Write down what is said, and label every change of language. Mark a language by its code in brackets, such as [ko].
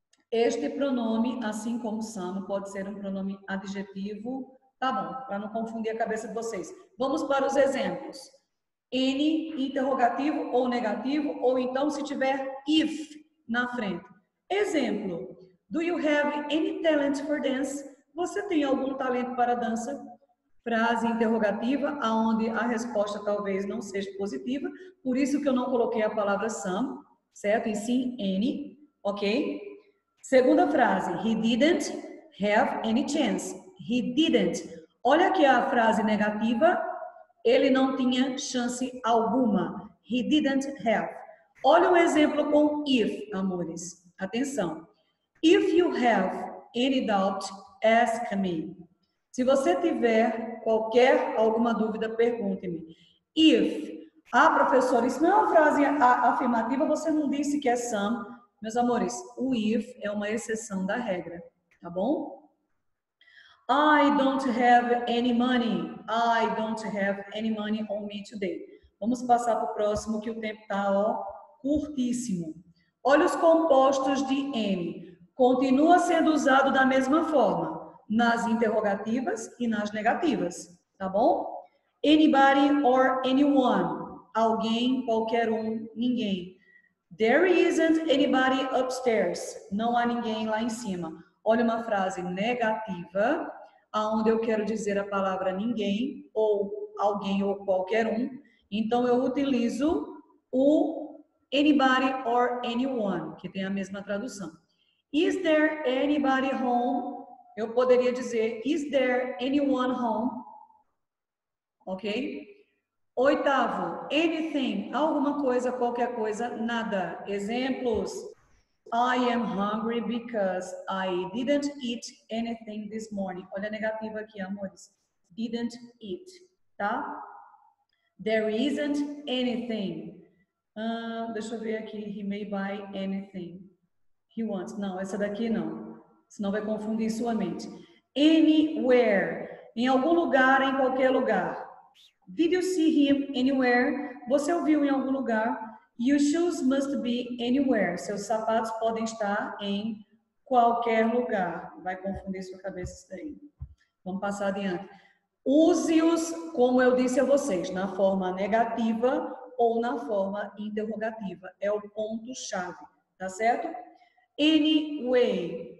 [pt] Este pronome, assim como some, pode ser um pronome adjetivo. Tá bom, para não confundir a cabeça de vocês. Vamos para os exemplos. N, interrogativo ou negativo, ou então se tiver if na frente. Exemplo. [en] Do you have any talent for dance? [pt] Você tem algum talento para dança? Frase interrogativa, aonde a resposta talvez não seja positiva, por isso que eu não coloquei a palavra some, certo? E sim any, ok? Segunda frase, [en] he didn't have any chance. He didn't. [pt] Olha aqui a frase negativa Ele não tinha chance alguma. [en] He didn't have. [pt] Olha o exemplo com if, amores. Atenção. [en] If you have any doubt, ask me. [pt] Se você tiver alguma dúvida, pergunte-me. If. Professora, isso não é uma frase afirmativa, você não disse que é some. Meus amores, o if é uma exceção da regra, tá bom? [en] I don't have any money. I don't have any money on me today. [pt] Vamos passar para o próximo, que o tempo está curtíssimo. Olha os compostos de any. Continua sendo usado da mesma forma, nas interrogativas e nas negativas, tá bom? [en] Anybody or anyone. [pt] Alguém, qualquer um, ninguém. [en] There isn't anybody upstairs. [pt] Não há ninguém lá em cima. Olha uma frase negativa, aonde eu quero dizer a palavra ninguém, ou alguém, ou qualquer um. Então, eu utilizo o anybody or anyone, que tem a mesma tradução. [en] Is there anybody home? [pt] Eu poderia dizer, [en] is there anyone home? Ok? [pt] Oitavo, anything, alguma coisa, qualquer coisa, nada. Exemplos. [en] I am hungry because I didn't eat anything this morning. [pt] Olha a negativa aqui, amores. Didn't eat, tá? [en] There isn't anything. [pt] Deixa eu ver aqui. [en] He may buy anything he wants. [pt] Não, essa daqui não. Senão vai confundir sua mente. Anywhere. Em algum lugar, em qualquer lugar. [en] Did you see him anywhere? [pt] Você o viu em algum lugar? [en] Your shoes must be anywhere. [pt] Seus sapatos podem estar em qualquer lugar. Vai confundir sua cabeça isso daí. Vamos passar adiante. Use-os, como eu disse a vocês, na forma negativa ou na forma interrogativa. É o ponto-chave, tá certo? Anyway.